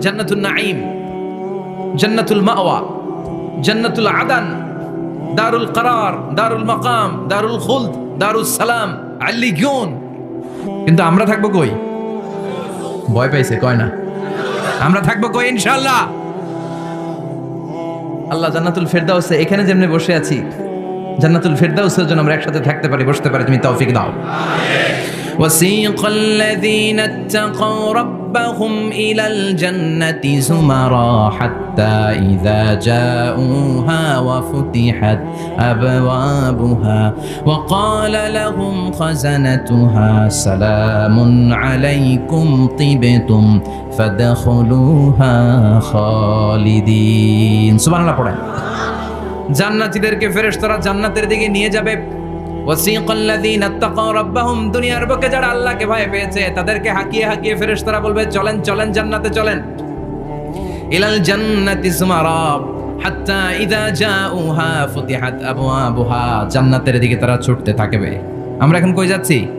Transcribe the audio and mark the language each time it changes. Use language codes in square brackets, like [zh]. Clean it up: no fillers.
[bn] জান্নাতুল নাঈম, জান্নাতুল মাওয়া, জান্নাতুল আদান, দারুল করার, দারুল মাকাম, দারুল খুলদ, দারুস সালাম, আল্লিগুন। কিন্তু আমরা থাকবো কই? ভয় পাইছে, কয় না। আমরা থাকবো কই? ইনশাআল্লাহ আল্লাহ জান্নাতুল ফেরদাউসে, এখানে যেমনি বসে আছি, জান্নাতুল ফেরদাউসের জন্য আমরা একসাথে থাকতে পারি, বসতে পারি। তুমি তৌফিক দাও। [ar] وسيق الذين اتقوا ربهم إلى الجنة زمرا حتى إذا جاءوها وفتحت أبوابها وقال لهم خزنتها سلام عليكم طبتم فادخلوها خالدين। [bn] সুবহানাল্লাহ পড়েন। জান্নাতীদেরকে ফেরেশতারা জান্নাতের দিকে নিয়ে যাবে। [ar] ওয়াসিকাল্লাযীনা ইত্তাকাউ রাব্বাহুম, [bn] দুনিয়ার বুকে যারা আল্লাহকে ভয় পেয়েছে তাদেরকে হাকিয়ে হাকিয়ে ফেরেশতারা বলবে, চলেন চলেন জান্নাতে চলেন। [ar] ইলাল জান্নাতি সুমারা হাত্তা ইযা জাউহা ফুতিহাত আবওয়াবুহা, [bn] জান্নাতের দিকে তারা ছুটতে থাকবে। আমরা এখন কই যাচ্ছি?